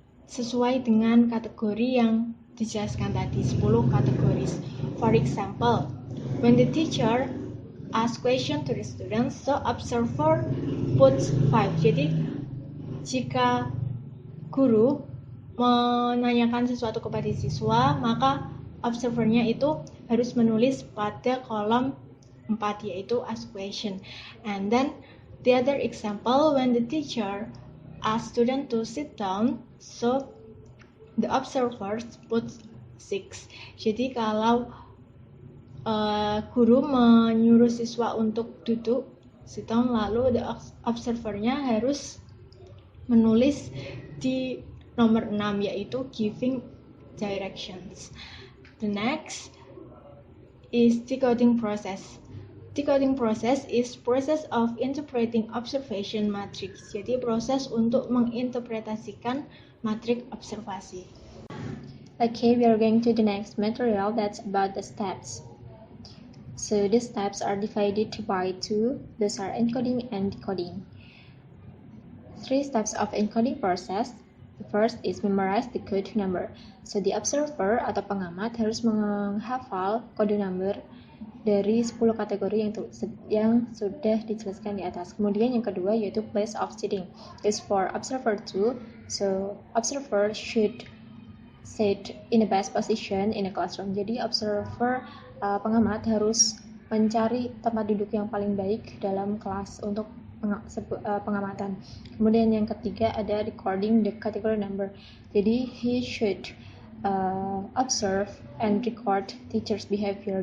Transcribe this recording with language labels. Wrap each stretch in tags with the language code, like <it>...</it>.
<id>sesuai dengan kategori yang dijelaskan tadi, 10 kategoris.</id> <en>For example, when the teacher asks question to the students, so observer puts 5.</en> <id>Jadi, jika guru menanyakan sesuatu kepada siswa, maka observernya itu harus menulis pada kolom 4, yaitu ask question.</id> <en>And then the other example, when the teacher asks student to sit down, so the observers put 6.</en> <id>Jadi kalau guru menyuruh siswa untuk duduk, sit down, lalu the observernya harus menulis di nomor 6, yaitu giving directions.</id> <en>The next is decoding process. Decoding process is process of interpreting observation matrix.</en> <id>Jadi proses untuk menginterpretasikan matriks observasi.</id> <en>Okay, we are going to the next material that's about the steps. So the steps are divided by 2. Those are encoding and decoding. 3 steps of encoding process. The first is memorize the code number.</en> <id>So the observer atau pengamat harus menghafal kode number dari 10 kategori yang sudah dijelaskan di atas. Kemudian yang kedua yaitu place of sitting.</id> <en>Is for observer 2. So observer should sit in the best position in a classroom.</en> <id>Jadi observer pengamat harus mencari tempat duduk yang paling baik dalam kelas untuk pengamatan. Kemudian yang ketiga ada recording the category number.</id> <en>Jadi he should observe and record teacher's behavior.</en>